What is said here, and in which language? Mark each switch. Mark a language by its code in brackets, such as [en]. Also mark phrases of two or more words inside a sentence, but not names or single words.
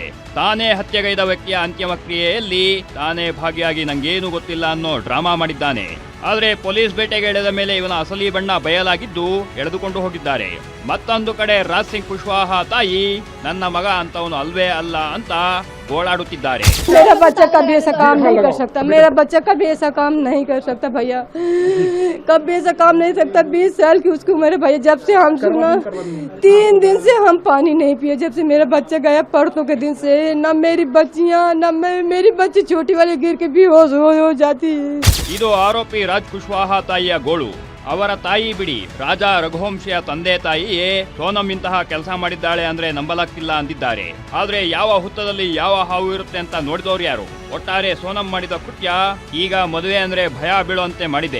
[kn] ತಾನೇ ಹತ್ಯೆಗೈದ ವ್ಯಕ್ತಿಯ ಅಂತಿಮ ಕ್ರಿಯೆಯಲ್ಲಿ ತಾನೇ ಭಾಗಿಯಾಗಿ ನಂಗೇನು ಗೊತ್ತಿಲ್ಲ ಅನ್ನೋ ಡ್ರಾಮಾ ಮಾಡಿದ್ದಾನೆ. ಆದ್ರೆ ಪೊಲೀಸ್ ಬೇಟೆಗೆ ಎಳೆದ ಮೇಲೆ ಇವನ ಅಸಲಿ ಬಣ್ಣ ಬಯಲಾಗಿದ್ದು ಎಳೆದುಕೊಂಡು ಹೋಗಿದ್ದಾರೆ. ಮತ್ತೊಂದು ಕಡೆ ರಾಜ್ ಸಿಂಗ್ ಕುಶ್ವಾಹ ತಾಯಿ ನನ್ನ ಮಗ ಅಂತವನು ಅಲ್ವೇ ಅಲ್ಲ ಅಂತ ಗೋಳಾಡುತ್ತಿದ್ದಾರೆ. [hi] मेरा बच्चा कभी ऐसा काम नहीं कर सकता, मेरा बच्चा कभी ऐसा काम नहीं कर सकता भैया, कभी ऐसा काम नहीं सकता। 20 साल की उसकी उम्र है भैया। जब से हम सुना 3 दिन से हम पानी नहीं पिए, जब से मेरा बच्चा गया परसों के दिन से। न मेरी बच्चियां न मेरी बच्ची छोटी वाली गिर के बेहोश हो जाती है। [kn] ಇದು ಆರೋಪಿ ರಾಜ್ ಕುಶ್ವಾಹ ತಾಯಿಯ ಗೋಳು. ಅವರ ತಾಯಿ ಬಿಡಿ, ರಾಜ ರಘುವಂಶಿಯ ತಂದೆ ತಾಯಿಯೇ ಸೋನಂ ಇಂತಹ ಕೆಲಸ ಮಾಡಿದ್ದಾಳೆ ಅಂದ್ರೆ ನಂಬಲಾಗ್ತಿಲ್ಲ ಅಂದಿದ್ದಾರೆ. ಆದ್ರೆ ಯಾವ ಹುತ್ತದಲ್ಲಿ ಯಾವ ಹಾವು ಇರುತ್ತೆ ಅಂತ ನೋಡಿದವರು ಯಾರು? ಒಟ್ಟಾರೆ ಸೋನಂ ಮಾಡಿದ ಕೃತ್ಯ ಈಗ ಮದುವೆ ಅಂದ್ರೆ ಭಯ ಬೀಳುವಂತೆ ಮಾಡಿದೆ.